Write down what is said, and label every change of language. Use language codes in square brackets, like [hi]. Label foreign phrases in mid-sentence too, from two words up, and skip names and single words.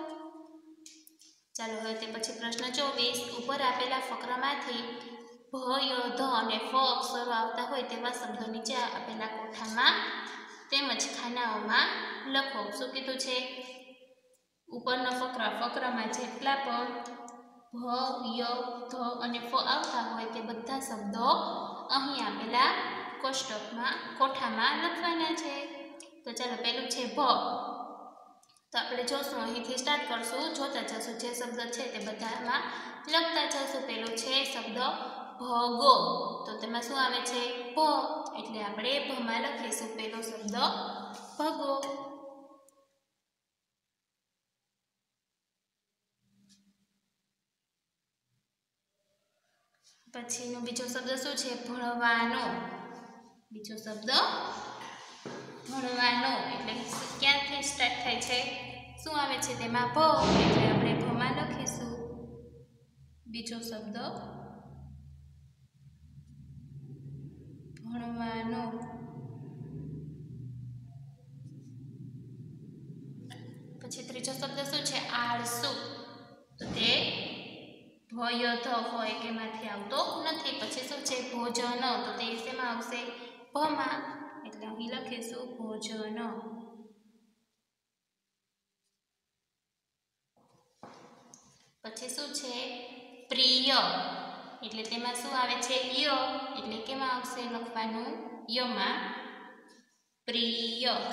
[gu] ચાલો હવે તે પછી પ્રશ્ન 24 ઉપર આપેલા ફકરામાંથી ભ, ય, ધ અને ફ અક્ષરો આવતા હોય તેવા શબ્દો નીચે આપેલા કોઠામાં તેમજ ખાનાઓમાં લખો। શું કીધું છે, ઉપરના ફકરામાં જેટલા પણ ભ, ય, ધ અને ફ આવતા હોય તે બધા શબ્દો અહીં આપેલા કોઠામાં લખવાના છે। તો ચાલો પહેલું છે ભ, તો આપણે જોશું અહીંથી સ્ટાર્ટ કરશું, જોતા જશું, જે શબ્દ છે તે બધામાં લખતા જશું। પહેલો છે શબ્દ ભગો, તો તેમાં શું આવે છે, ભ, એટલે આપણે ભમાં લખીશું પહેલો શબ્દ ભગો। પછીનો બીજો શબ્દ શું છે, ભણવાનો। બીજો શબ્દ ભણવાનો એટલે ક્યાંથી સ્ટાર્ટ થાય છે, શું આવે છે તેમાં ભ, એટલે આપણે ભમાં લખીશું બીજો શબ્દ ભણવાનો। પછી ત્રીજો શબ્દ શું છે, આળસૂ। તો તે ભ, ય, ધ, ફ એકેમાંથી આવતો નથી। પછી શું છે, ભોજન। તો તે શેમાં આવશે, ભમાં, एटले અહીં લખીશું ભોજન। પછી શું છે, પ્રિય, એટલે તેમાં શું આવે છે, ય, એટલે કેમાં આવશે લખવાનું, યમાં પ્રિય।